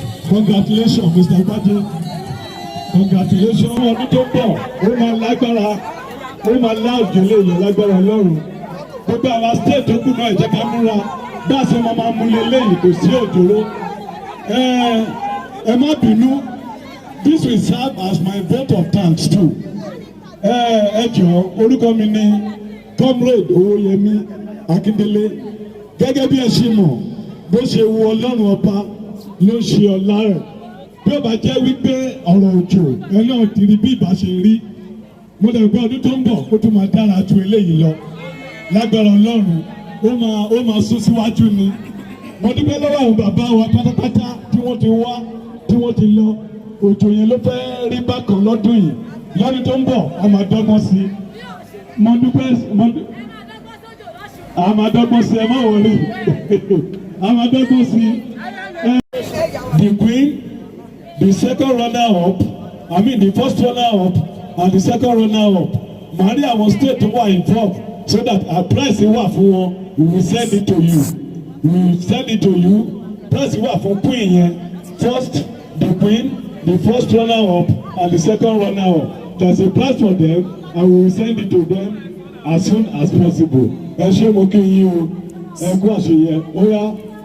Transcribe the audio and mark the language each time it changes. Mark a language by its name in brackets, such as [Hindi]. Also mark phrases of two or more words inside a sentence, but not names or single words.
[English] Congratulations, Mr. Gbadé. Congratulations. [Yoruba] Ọmọ ọdún tó ń bọ̀, ó máa lágbára, ó máa lá òjò lè yẹ lágbára Ọlọ́run. Gbogbo àwa state tó kù náà, ẹ jẹ́ ká múra. Bá a ṣe máa máa mú leléyìí, kò sí òjòrò. Ẹ, ẹ má bínú. [English] This will serve as my vote of thanks too. [Yoruba] Ẹ, ẹ jọ̀ọ́, orúkọ mi ni Comrade Owóyẹmí Akíndélé. Gẹ́gẹ́ bí ẹ ṣe mọ̀, bó ṣe wu Ọlọ́run ọba ló ń ṣe ọlá rẹ̀. Bí ó bá jẹ́ wípé ọ̀rọ̀ òjò, ẹ náà ti rí bí ìbá ṣe rí. Mo lè gbọ́ ọdún tó ń bọ̀, ó tún máa dára ju eléyìí lọ. Lágbára Ọlọ́run, ó máa, ó máa sún síwájú ni. Mo dúpẹ́ lọ́wọ́ àwọn bàbá wa pátápátá tí wọ́n ti wá, tí wọ́n ti lọ. Òjò yẹn ló fẹ́ rí bákan lọ́dún yìí. Lọ́dún tó ń bọ̀, a máa dọ́gbọ́n sí i. Mo dúpẹ́, mo dú-, a máa dọ́gbọ́n sí i, ẹ má wọlé. A máa dọ́gbọ́n sí i. [English] Eh, the queen, the second runner-up, I mean the first runner-up and the second runner-up. [Yoruba] Màá rí àwọn state tó wà [English] involved so that a prize [Yoruba] wà fún wọn. [English] We will send it to you. We will send it to you. Prize [Yoruba] wà fún queen yẹn. [English] First, the queen, the first runner-up and the second runner-up. There's a prize for them and we will send it to them as soon as possible. [Yoruba] Ẹ ṣé mo kí yín o. Ẹ kú àṣeyẹ. Ó yá.